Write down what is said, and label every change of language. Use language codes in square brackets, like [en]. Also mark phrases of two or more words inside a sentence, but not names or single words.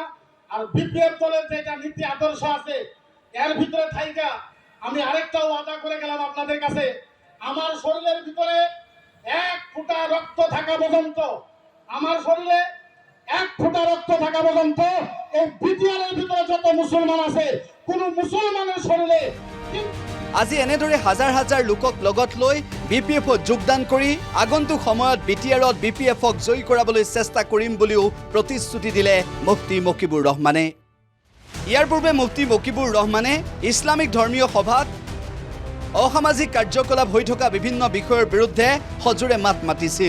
[bn] আর বিপিএফ দলের যেটা নীতি আদর্শ আছে এর ভিতরে থাইকা আমি আরেকটা ওয়াদা করে গেলাম আপনাদের কাছে, আমার শরীরের ভিতরে 1 ফোঁটা রক্ত থাকা পর্যন্ত, আমার শরীরে 1 ফোঁটা রক্ত থাকা পর্যন্ত এই বিটিআরের ভিতরে যত মুসলমান আছে কোন মুসলমানের শরীরে। [as] আজি এনেদৰে হাজাৰ হাজাৰ লোকক লগত লৈ বিপিএফত যোগদান কৰি আগন্তুক সময়ত বিটিআৰত বিপিএফক জয়ী কৰাবলৈ চেষ্টা কৰিম বুলিও প্ৰতিশ্ৰুতি দিলে মুফতি মকিবুৰ ৰহমানে। ইয়াৰ পূৰ্বে মুফতি মকিবুৰ ৰহমানে ইছলামিক ধৰ্মীয় সভাত অসামাজিক কাৰ্যকলাপ হৈ থকা বিভিন্ন বিষয়ৰ বিৰুদ্ধে সজোৰে মাত মাতিছিল।